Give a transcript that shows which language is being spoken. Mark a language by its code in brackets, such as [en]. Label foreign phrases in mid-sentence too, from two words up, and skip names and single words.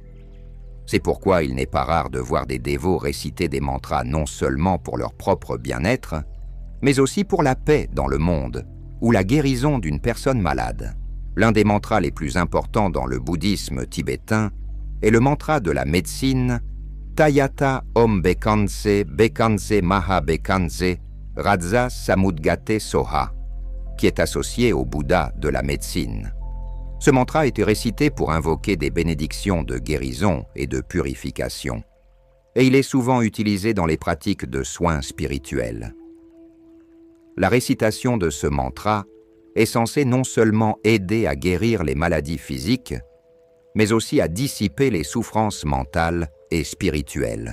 [fr] C'est pourquoi il n'est pas rare de voir des dévots réciter des mantras non seulement pour leur propre bien-être, mais aussi pour la paix dans le monde ou la guérison d'une personne malade. L'un des mantras les plus importants dans le bouddhisme tibétain est le mantra de la médecine [sa] तद्यथा ॐ भैषज्ये भैषज्ये महा भैषज्ये राज समुद्गते स्वाहा, [fr] qui est associé au Bouddha de la médecine. Ce mantra a été récité pour invoquer des bénédictions de guérison et de purification, et il est souvent utilisé dans les pratiques de soins spirituels. La récitation de ce mantra est censée non seulement aider à guérir les maladies physiques, mais aussi à dissiper les souffrances mentales et spirituelles.